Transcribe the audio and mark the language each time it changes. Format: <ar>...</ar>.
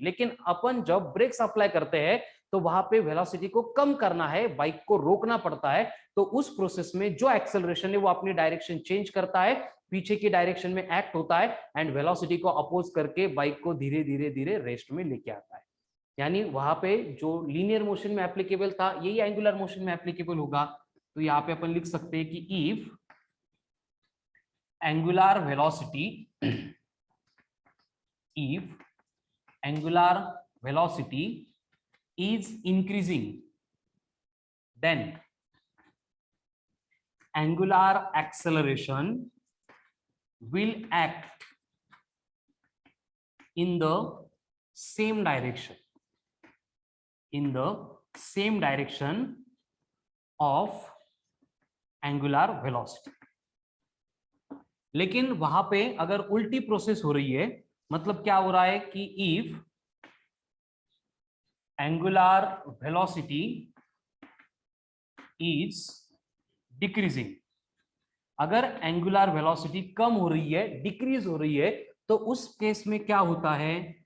<hi>लेकिन अपन जब breaks apply करते हैं तो वहां पे वेलोसिटी को कम करना है, बाइक को रोकना पड़ता है, तो उस प्रोसेस में जो एक्सेलरेशन है वो अपनी डायरेक्शन चेंज करता है, पीछे की डायरेक्शन में एक्ट होता है एंड वेलोसिटी को अपोज करके बाइक को धीरे धीरे धीरे रेस्ट में लेके आता है। यानी वहां पे जो लीनियर मोशन में एप्लीकेबल था यही एंगुलर मोशन में एप्लीकेबल होगा। तो यहाँ पे अपन लिख सकते हैं कि</hi> <en>If angular velocity is increasing, then angular acceleration will act in the same direction of angular velocity।</en> <hi>लेकिन वहां पे अगर उल्टी प्रोसेस हो रही है, मतलब क्या हो रहा है कि</hi> <en>if angular velocity is decreasing,</en> <hi>अगर एंगुलर वेलोसिटी कम हो रही है, डिक्रीज हो रही है, तो उस केस में क्या होता है?</hi>